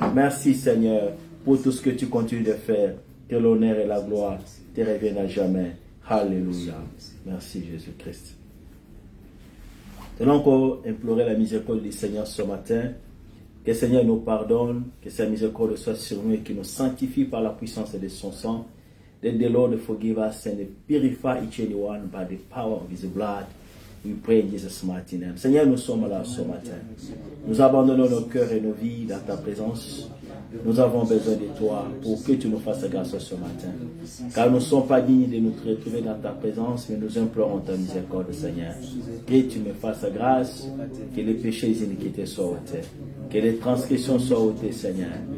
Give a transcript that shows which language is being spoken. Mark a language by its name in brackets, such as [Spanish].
[French] Merci Seigneur pour tout ce que tu continues de faire, que l'honneur et la gloire te reviennent à jamais. Alléluia. Merci Jésus-Christ. Nous allons encore implorer la miséricorde du Seigneur ce matin. Que le Seigneur nous pardonne, que sa miséricorde soit sur nous et qu'il nous sanctifie par la puissance de son sang. [English] That the Lord forgive us and purify each and one by the power of His blood. We pray in Jesus' mighty name. [French] Seigneur, nous sommes là ce matin. Nous abandonnons nos cœurs et nos vies dans ta présence. Nous avons besoin de toi pour que tu nous fasses grâce ce matin. Car nous ne sommes pas dignes de nous retrouver dans ta présence, mais nous implorons ta miséricorde, Seigneur. Que tu me fasses grâce, que les péchés et les iniquités soient ôtés, que les transgressions soient ôtées, Seigneur.